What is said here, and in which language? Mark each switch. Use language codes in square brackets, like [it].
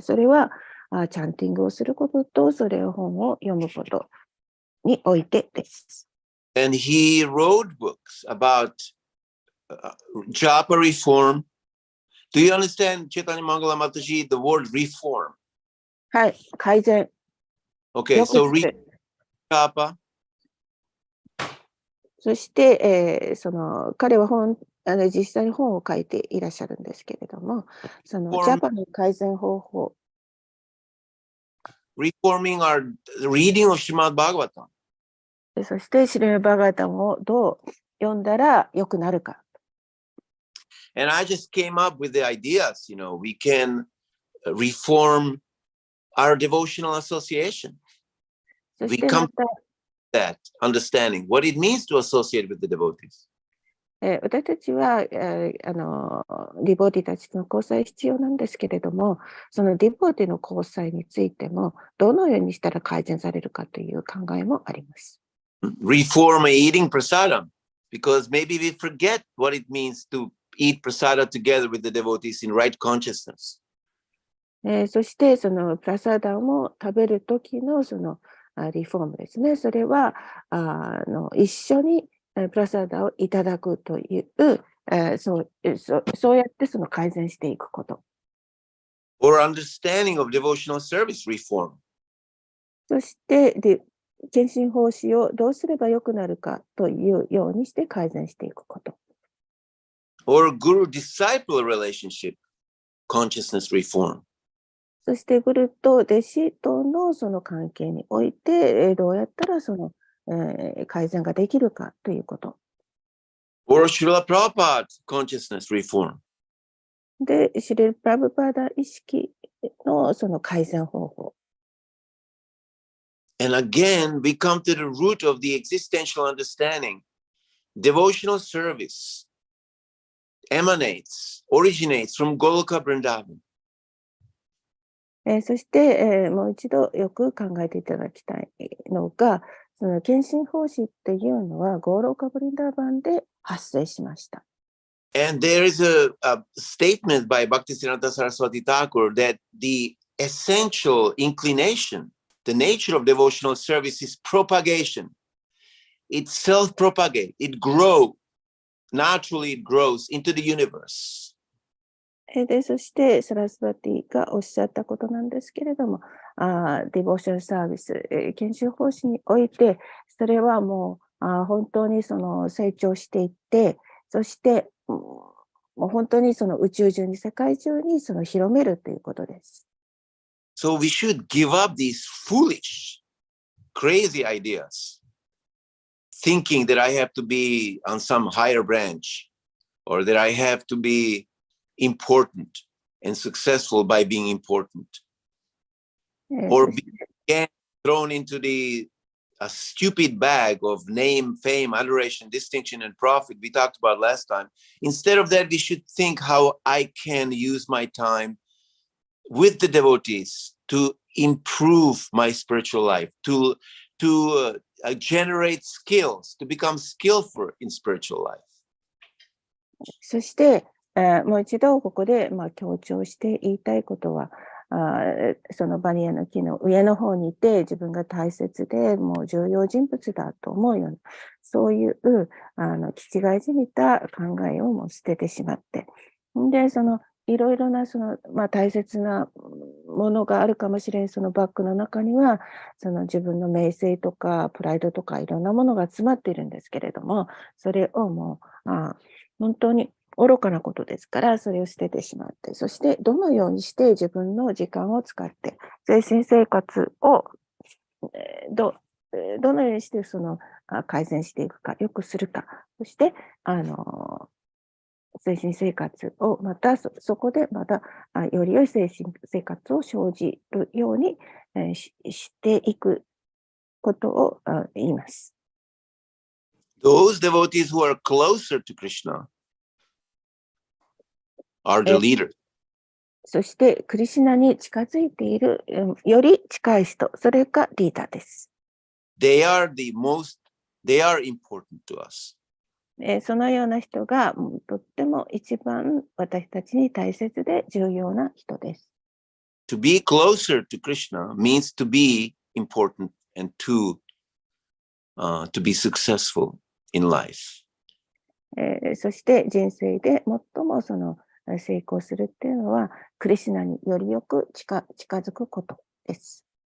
[ja] それは、チャンティングをすることと、それを本を読むことにおいてです。 [en] And he wrote books about japa reform. Do you understand, Chaitanya Mangala Mataji, the word reform? [ja] はい、改善。 [en] Okay, so read japa. [ja] そして、彼は実際に本を書いていらっしゃるんですけれども、ジャパの改善方法。 [en] Reforming our reading of Srimad Bhagavatam. [ja] そして、シリマバガタンをどう読んだら良くなるか。 [en] And I just came up with the ideas, we can reform our devotional association. [ja] そし [en] We [ja] て [en] come [ja] また、 [en] to that understanding, what it means to associate with the devotees. [ja] 私たちは、ディボーティたちとの交際必要なんですけれども、そのディボーティの交際についても、どのようにしたら改善されるかという考えもあります。 [en] Reform eating prasadam, because maybe we forget what it means to eat prasada together with the devotees in right consciousness. [ja] そして、そのプラサダを食べるときのそのリフォームですね。それは一緒にプラサダをいただくという、そうやってその改善していくこと。 [en] Or understanding of devotional service reform. [ja] そして、献身奉仕をどうすればよくなるかというようにして改善していくこと。 [en] Or guru-disciple relationship consciousness reform. [ja] そしてグルと弟子とのその関係において、どうやったらその、改善ができるかということ。 [en] Or Srila Prabhupada consciousness reform. [ja] で、シリル・プラブパーダ意識のその改善方法。 [en] And again, we come to the root of the existential understanding. Devotional service originates from Goloka Vrindavan. [ja] そして、もう一度よく考えていただきたいのが、その献身奉仕っていうのはゴーローカブリンダーバンで発生しました。 [en] And there is a statement by Bhaktisiddhanta Saraswati Thakur that the essential inclination, the nature of devotional service is propagation. It self-propagates, it grows, naturally it grows into the universe. [ja] で、そして、サラスバティがおっしゃったことなんですけれども、ディボーションサービス、研修方針において、それはもう本当にその成長していって、そして、もう本当にその宇宙中に、世界中にその広めるということです。 [en] So we should give up these foolish, crazy ideas, thinking that I have to be on some higher branch, or that I have to be important and successful by being important, or be again thrown into a stupid bag of name, fame, adoration, distinction, and profit we talked about last time. Instead of that, we should think how I can use my time with the devotees to improve my spiritual life, to generate skills, to become skillful in spiritual life. [ja] そして、もう一度ここで強調して言いたいことは、そのバニヤの木の上の方にいて自分が大切でもう重要人物だと思うような、そういう気違いじみた考えをもう捨ててしまって、でそのいろいろなその、大切なものがあるかもしれん、そのバッグの中にはその自分の名声とかプライドとかいろんなものが詰まっているんですけれども、それをもう本当に愚かなことですから、それを捨ててしまって、そしてどのようにして自分の時間を使って精神生活をどのようにしてその改善していくか、良くするか、そして精神生活をまたそこでまたより良い精神生活を生じるようにしていくことを言います。 [en] Those devotees who are closer to Krishna are the leaders. [ja] そしてクリシュナに近づいているより近い人、それがリーダーです。 [en] They are important to us. [ja] そのような人がとっても一番私たちに大切で重要な人です。 [en] To be closer to Krishna means to be important and to be successful in life. [ja] そして人生で最もその成功するっていうのはクリシュナによりよく近づくことです。